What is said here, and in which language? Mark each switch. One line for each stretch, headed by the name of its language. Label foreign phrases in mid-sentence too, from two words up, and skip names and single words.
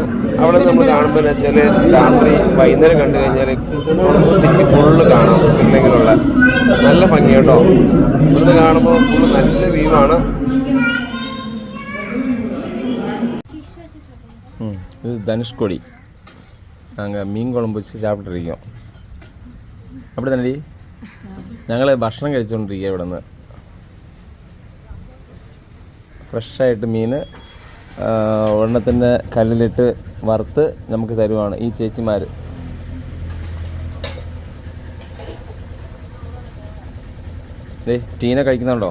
Malayalam: അവിടെ നമ്മൾ കാണുമ്പോൾ എന്ന് വെച്ചാൽ രാത്രി വൈകുന്നേരം കണ്ടു കഴിഞ്ഞാൽ കൊളംബോ സിറ്റി ഫുള്ള് കാണാം. ശ്രീലങ്കയിലുള്ള നല്ല ഭംഗി കേട്ടോ. ഇവിടുന്ന് കാണുമ്പോൾ ഫുള്ള് നല്ല വ്യൂ ആണ്. ഇത് ധനുഷ്കോടി.
Tamil: நாங்கள் மீன் குழம்பு வச்சு சாப்பிட்டுருக்கோம். அப்படி தானே
Malayalam: ഞങ്ങൾ ഭക്ഷണം കഴിച്ചുകൊണ്ടിരിക്കുക. ഇവിടെ നിന്ന് ഫ്രഷായിട്ട് മീൻ ഒരെണ്ണത്തിൻ്റെ കല്ലിലിട്ട് വറുത്ത് നമുക്ക് തരുവാണ് ഈ ചേച്ചിമാർ. ടീന കഴിക്കുന്നുണ്ടോ?